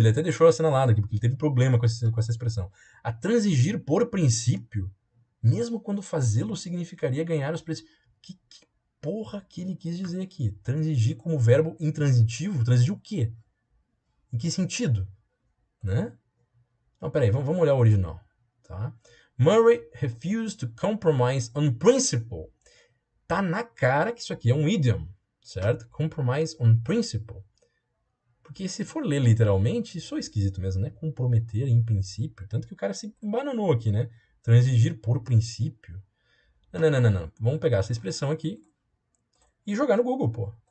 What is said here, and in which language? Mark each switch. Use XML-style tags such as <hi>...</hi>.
<pt>Ele até deixou assinalado aqui, porque ele teve problema com essa expressão. A transigir por princípio, mesmo quando fazê-lo significaria ganhar os preços. Que porra que ele quis dizer aqui? Transigir como verbo intransitivo? Transigir o quê? Em que sentido? Né? Não, peraí, vamos olhar o original. Tá?</pt> <en>Murray refused to compromise on principle.</en> <pt>Tá na cara que isso aqui é um idiom, certo?</pt> <en>Compromise on principle.</en> <pt>Porque se for ler literalmente, isso é esquisito mesmo, né? Comprometer em princípio. Tanto que o cara se bananou aqui, né? Transigir por princípio. Não. Vamos pegar essa expressão aqui e jogar no Google, pô.</pt>